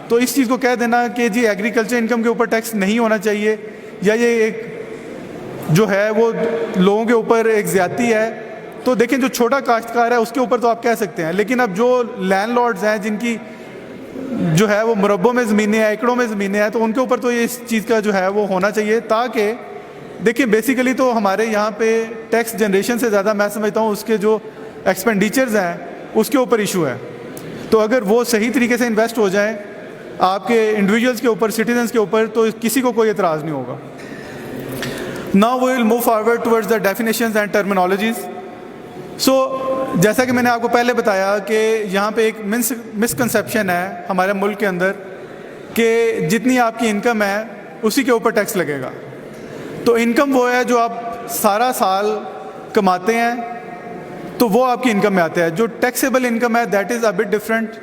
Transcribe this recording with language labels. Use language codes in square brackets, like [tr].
[ur] تو اس چیز کو کہہ دینا کہ جی ایگریکلچر انکم کے اوپر ٹیکس نہیں ہونا چاہیے یا یہ ایک جو ہے وہ لوگوں کے اوپر ایک زیادتی ہے، تو دیکھیں جو چھوٹا کاشتکار ہے اس کے اوپر تو آپ کہہ سکتے ہیں، لیکن اب جو لینڈ لارڈز ہیں جن کی جو ہے وہ مربوں میں زمینیں ہیں، ایکڑوں میں زمینیں ہیں، تو ان کے اوپر تو یہ اس چیز کا جو ہے وہ ہونا چاہیے تاکہ دیکھیں بیسیکلی تو ہمارے یہاں پہ ٹیکس جنریشن سے زیادہ میں سمجھتا ہوں اس کے جو ایکسپینڈیچرز ہیں اس کے اوپر ایشو ہے. تو اگر وہ صحیح طریقے سے انویسٹ ہو جائیں آپ کے انڈیویجولس کے اوپر، سٹیزنس کے اوپر، تو کسی کو کوئی اعتراض نہیں ہوگا. [en] Now we will move forward towards the definitions and terminologies. [ur] So جیسا کہ میں نے آپ کو پہلے بتایا کہ یہاں پہ ایک مسکنسیپشن ہے ہمارے ملک کے اندر کہ جتنی آپ کی انکم ہے اسی کے اوپر ٹیکس لگے گا. تو انکم وہ ہے جو آپ سارا سال کماتے ہیں تو وہ آپ کی انکم میں آتا ہے. جو ٹیکسیبل انکم ہے that is a but different.